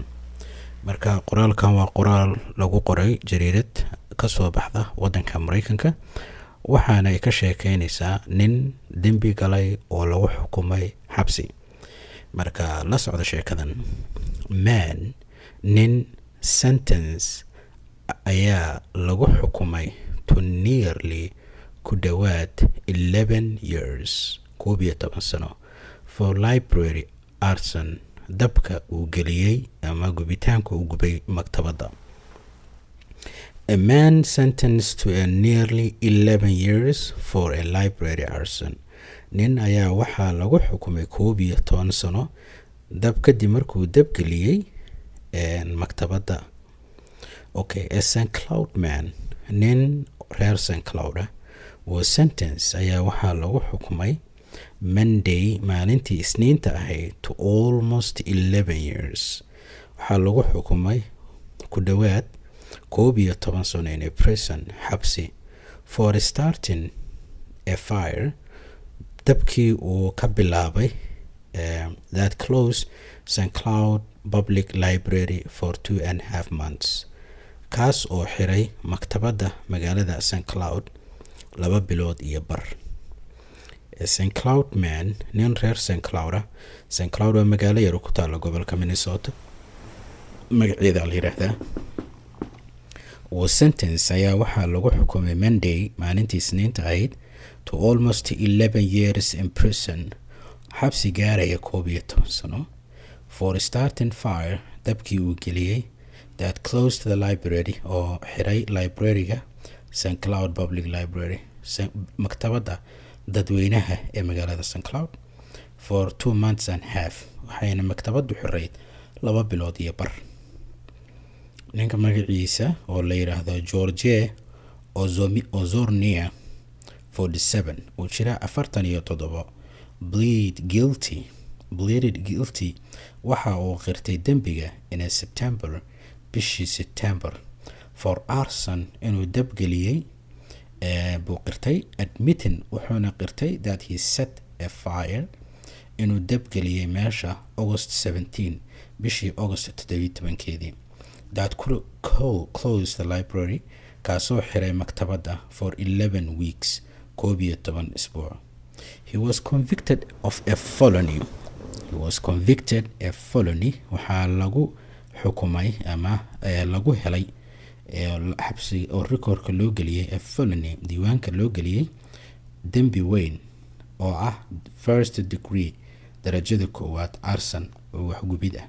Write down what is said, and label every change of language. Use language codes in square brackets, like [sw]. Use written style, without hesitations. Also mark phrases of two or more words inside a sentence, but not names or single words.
[so] Marka qoraalkan waa qoraal lagu qoray jariirad ka soo baxda wadanka Mareykanka, waxaana ay ka sheekeynaysaa nin dembi galay oo lagu xukumay xabsi. Marka la socda sheekadan, nin sentence ayaa lagu xukumay [en] to nearly [so] ku dhawaad 11 years 11 sano [en] for library arson, [so] dabka uu geliyey ama gubitaanka uu gubay maktabadda. [en] A man sentenced to a nearly 11 years for a library arson. [so] Nin ayaa waxaa lagu xukumay 11 sano dab kadib markuu dab geliyey maktabadda. [en] Okay, a St. Cloud man, [so] nin reer St. Cloud [en] was sentenced [so] ayaa waxaa lagu xukumay Monday, maalintii Isniinta ahayd, [en] to almost 11 years. [so] Waxaa lagu xukumay ku dhawaad 11 sano [en] in a prison, [so] xabsi, [en] for starting a fire, [so] dabkii uu ka bilaabay [en] that closed St. Cloud Public Library for 2.5 months. [so] Kaas oo xiray maktabadda magaalada St. Cloud 2 bilood iyo bar. [en] A St. Cloud man, [so] nin reer St. Cloud St. Cloud waa magaalo yar ku taalla gobolka Minnesota, magaceeda la yiraahdaa. [en] Was sentenced [so] ayaa waxaa lagu xukumay Monday, maalintii Isniinta ahayd, [en] to almost 11 years in prison, [so] xabsi gaaraya 11 sano, [en] for starting fire, [so] dabkii uu geliyey, [en] that closed the library [so] oo xiray library-ga [en] St. Cloud Public Library, [so] maktabadda dadweynaha ee magaalada St. [en] Cloud, for 2.5 months, [so] waxayna maktabaddu xirayd 2 bilood iyo bar. Ninka magaciisa oo la yiraahdo George Ozornia 47 uu jira 47, [en] pleaded guilty [so] waxa uu qirtay dembiga in bishii September [en] for arson, [so] inuu dab geliyey buu qirtay. [en] Admitting [so] wuxuuna qirtay [en] that he set a fire, [so] inuu dab geliyey meesha August 17, bishii August 17keedii, [en] that closed the library, [so] kaasoo xiray maktabadda [en] for 11 weeks [so] 11 isbuuc. [en] He was convicted of a felony. [so] Waxaa lagu xukumay ama lagu helay xabsi oo rikoorka loo geliyey [en] a felony, [so] diiwaanka loo geliyey dembi weyn oo ah [en] first degree, [so] darajada koowaad, arson oo waxgubid ah.